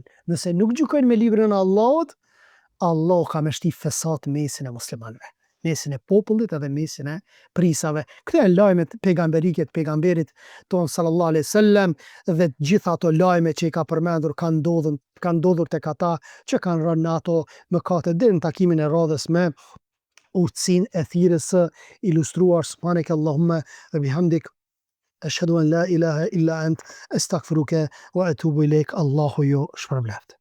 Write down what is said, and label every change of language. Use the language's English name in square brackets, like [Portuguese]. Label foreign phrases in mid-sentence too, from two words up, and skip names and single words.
[Albanian] Nëse nuk gjykojnë me librin e Allahut, Allah ka me shti fesat mesin e muslimanëve, mesin e popullit edhe mesin e prisave. Këto janë lajmet pejgamberike të pejgamberit ton [Arabic] صلى الله عليه وسلم, [Albanian] dhe gjitha ato lajme që i ka përmendur kanë ndodhur tek ata që kanë rënë në ato mëkate, deri në takimin e radhës me urtësinë e thirrjes së ilustruar. [Arabic] سبحانك اللهم وبحمدك أشهد أن لا إله إلا أنت أستغفرك وأتوب إليك. [Albanian] Allahu ju shpërbleft.